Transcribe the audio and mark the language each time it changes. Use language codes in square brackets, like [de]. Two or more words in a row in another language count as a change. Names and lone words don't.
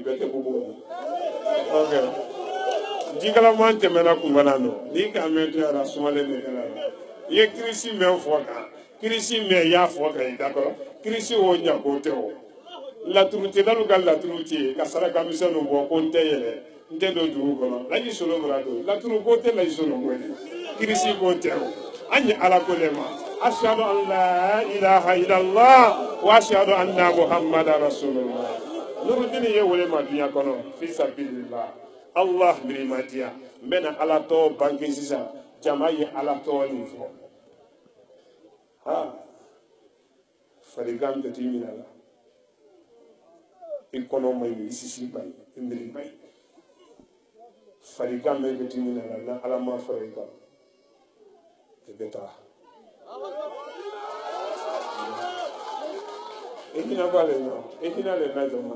[bm] bɛ kɛ bobo ok jikalaman tɛmɛna kunbana nɔ n'i ka mɛn to yara sumalen de kɛra la i ye kirisi mɛn fɔ kan kirisi mɛn i y'a fɔ ka i da kɔrɔ kirisi o ɲago tɛ o laturu tɛ n'olu ka laturu tɛ ka saraka misɛnninw bɔ ko n tɛ yɛlɛ n tɛ don dugu kɔnɔ laji solo bara don laturu ko tɛ laji solo ko ye kirisi ko tɛ o an ye ala ko le ma [ar] أشهد أن لا إله إلا الله وأشهد أن محمدا رسول الله [bm] nurudini ye wele ma dunya kɔnɔ [ar] في سبيل الله [bm] Allah birimadiya n bɛna ala tɔgɔ bange sisan jama ye ala tɔgɔ nin fɔ farigan bɛ t'i minɛ la i kɔnɔ ma ɲi i sisi ba ye i miiri ba ye farigan bɛ t'i minɛ la na ala ma fara i kan i bɛ taa i hinɛ b'a le nɔ i hinɛ le na jama